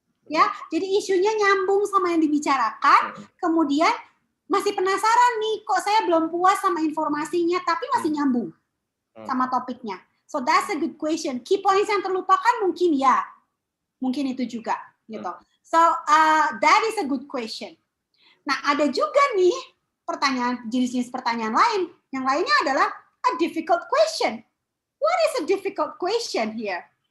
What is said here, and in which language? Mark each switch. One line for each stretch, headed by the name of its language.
Indonesian: Ya, jadi isunya nyambung sama yang dibicarakan, kemudian masih penasaran nih, kok saya belum puas sama informasinya, tapi masih nyambung sama topiknya.
English: So that's a good question.
Indonesian: Key points yang terlupakan mungkin itu juga, gitu.
English: So that is a good question.
Indonesian: Nah, ada juga nih jenis-jenis pertanyaan lain. Yang lainnya adalah
English: a difficult question. What is a difficult question here?